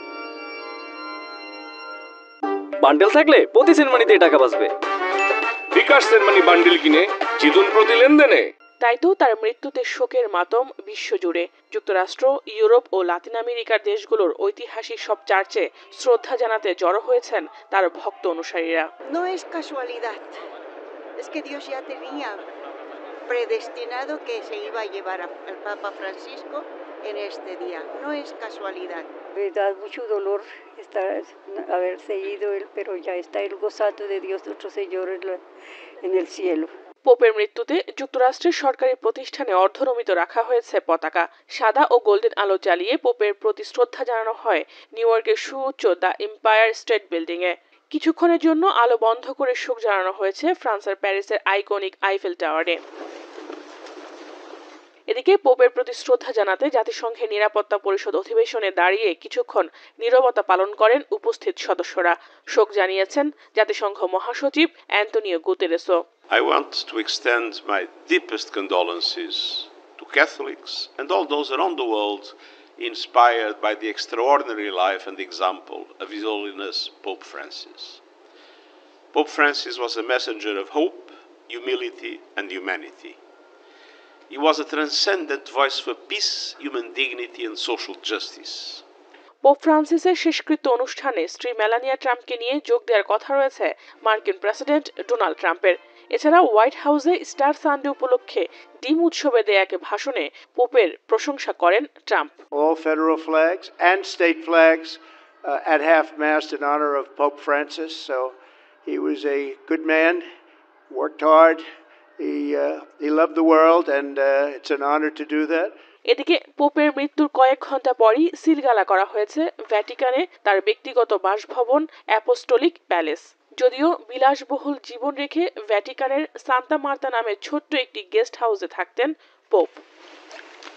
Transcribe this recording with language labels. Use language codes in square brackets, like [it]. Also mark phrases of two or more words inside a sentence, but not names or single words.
[bn] বান্ডেল থাকলে প্রতি সেনমানিতে টাকা বাঁচবে। বিকাশ সেনমানি বান্ডেল কিনে জিতুন প্রতি লেনদেনে। তাই তো তার মৃত্যুতে শোকের মাতম বিশ্বজুড়ে। যুক্তরাষ্ট্র, ইউরোপ ও লাতিন আমেরিকার দেশগুলোর ঐতিহাসিক সব চার্চে শ্রদ্ধা জানাতে জড়ো হয়েছেন তার ভক্ত অনুসারীরা। [es] No es casualidad. Es que Dios ya tenía predestinado que se iba a llevar al Papa Francisco en este día. No es casualidad. Me da mucho dolor haberse ido él, pero ya está el gozato de Dios nuestro Señor en el cielo. [bn] পোপের মৃত্যুতে যুক্তরাষ্ট্রের সরকারি প্রতিষ্ঠানে অর্ধনমিত রাখা হয়েছে পতাকা। সাদা ও গোল্ডেন আলো জ্বালিয়ে পোপের প্রতি শ্রদ্ধা জানানো হয় নিউ ইয়র্কের সুউচ্চ দ্য এম্পায়ার স্টেট বিল্ডিং এ। কিছুক্ষণের জন্য আলো বন্ধ করে শোক জানানো হয়েছে ফ্রান্সের প্যারিসের আইকনিক আইফেল টাওয়ারে। এদিকে পোপের প্রতি শ্রদ্ধা জানাতে জাতিসংঘের নিরাপত্তা পরিষদ অধিবেশনে দাঁড়িয়ে কিছুক্ষণ নীরবতা পালন করেন উপস্থিত সদস্যরা। শোক জানিয়েছেন জাতিসংঘ মহাসচিব অ্যান্টোনিও গুতেরেসও। [en] I want to extend my deepest condolences to Catholics and all those around the world inspired by the extraordinary life and example of His Holiness Pope Francis. Pope Francis was a messenger of hope, humility, and humanity. He was a transcendent voice for peace, human dignity, and social justice. [bn] পোপ ফ্রান্সিসের শেষকৃত্য অনুষ্ঠানে স্ত্রী মেলানিয়া ট্রাম্পকে নিয়ে যোগ দেওয়ার কথা রয়েছে মার্কিন প্রেসিডেন্ট ডোনাল্ড ট্রাম্পের। এছাড়া হোয়াইট হাউসে স্টার সানডে উপলক্ষে ডিম উৎসবে দেয়া এক ভাষণে পোপের প্রশংসা করেন ট্রাম্প। [en] All federal flags and state flags at half-mast in honor of Pope Francis. So he was a good man, worked hard. He loved the world, and it's an honor to do that. [bn] এদিকে পোপের মৃত্যুর কয়েক ঘন্টা পরই সিলগালা করা হয়েছে ভ্যাটিকানে তার ব্যক্তিগত বাসভবন অ্যাপোস্টোলিক প্যালেস। যদিও বিলাসবহুল জীবন রেখে ভ্যাটিকানের সান্তা মার্তা নামে ছোট্ট একটি গেস্ট হাউসে থাকতেন পোপ।